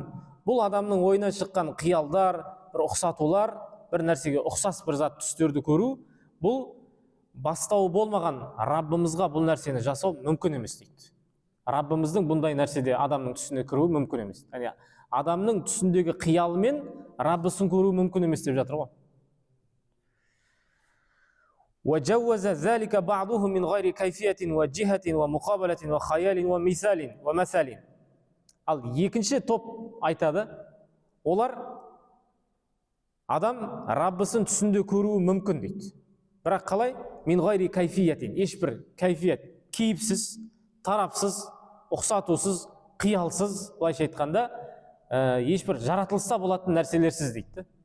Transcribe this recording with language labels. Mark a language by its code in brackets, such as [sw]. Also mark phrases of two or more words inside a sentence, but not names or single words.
[kk] Бұл адамның ойынан шыққан қиялдар, бір ұқсатулар, бір нәрсеге ұқсас бір зат түстерді көру, бұл бастауы болмаған Раббымызға бұл нәрсені жасау мүмкін емес дейді. Раббымыздың бұндай нәрседе адамның түсіне кіруі мүмкін емес. Яғни адамның түсіндегі қиялымен Раббысын көру мүмкін емес деп жатыр ғой. [ar] وجوز ذلك بعضهم من غير كيفية وجهة ومقابلة وخيال ومثال. [kk] Ал екінші топ айтады, олар адам Раббысын түсінде көруі мүмкін дейді. Бірақ қалай? [ar] من غير كيفية, [kk] ешбір кайфият, кейіпсіз, тарапсыз, ұқсатусыз, қиялсыз, былайша айтқанда, ешбір жаратылыста болатын нәрселерсіз дейді.